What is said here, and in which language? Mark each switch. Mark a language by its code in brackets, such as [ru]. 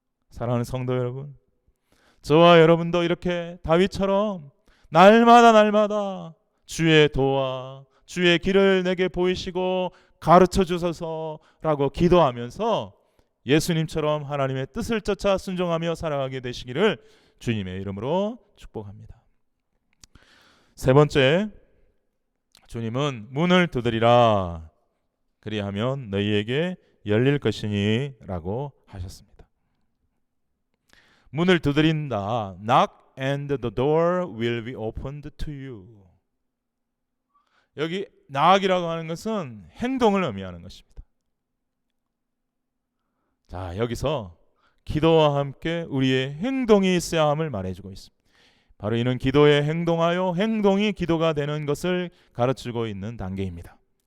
[ko] 사랑하는 성도 여러분, 저와 여러분도 이렇게 다윗처럼 날마다 주의 도와 주의 길을 내게 보이시고 가르쳐 주소서라고 기도하면서 예수님처럼 하나님의 뜻을 쫓아 순종하며 살아가게 되시기를 주님의 이름으로 축복합니다. 세 번째, 주님은 문을 두드리라 그리하면 너희에게 열릴 것이니 라고 하셨습니다. 문을 두드린다. [en] Knock and the door will be opened to you. [ko] 여기 knock이라고 하는 것은 행동을 의미하는 것입니다. 자, 여기서 기도와 함께 우리의 행동이 있어야 함을 말해주고 있습니다. 바로 이는 기도에 행동하여 행동이 기도가 되는 것을 가르치고 있는 단계입니다.